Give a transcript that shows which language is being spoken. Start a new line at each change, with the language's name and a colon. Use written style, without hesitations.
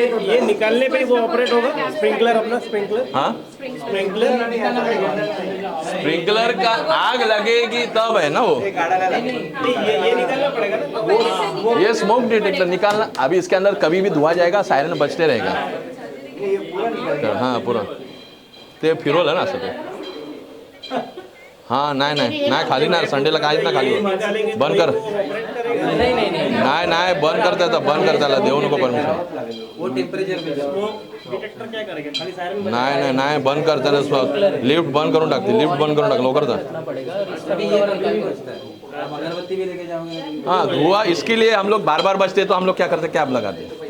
Hindi: ये निकालने पे वो ऑपरेट होगा स्प्रिंकलर अपना स्प्रिंकलर. हाँ स्प्रिंकलर स्प्रिंकलर का आग लगेगी तब है ना वो. ये निकालना पड़ेगा ना. ये स्मोक डिटेक्टर निकालना. अभी इसके अंदर कभी भी धुआ जाएगा, सायरन बजते रहेगा.
Marathi: हाँ पूरा ते फिरवलं ना असं ते. हां नाही नाही नाही खाली नाही, संडेला काहीच ना खाली. बंद कर. नाही नाही बंद कर त्याचा, बंद कर त्याला, देऊ नको परमिशन.
Hindi: डिटेक्टर क्या करेगा खाली सायरन.
Marathi: नाही नाही नाही बंद कर त्याला. लिफ्ट बंद करून टाकते, लिफ्ट बंद करून टाक लवकर जा.
Hindi: हाँ धुआं इसके लिए हम लोग बार बार बचते तो हम लोग क्या करते, कैप लगाते.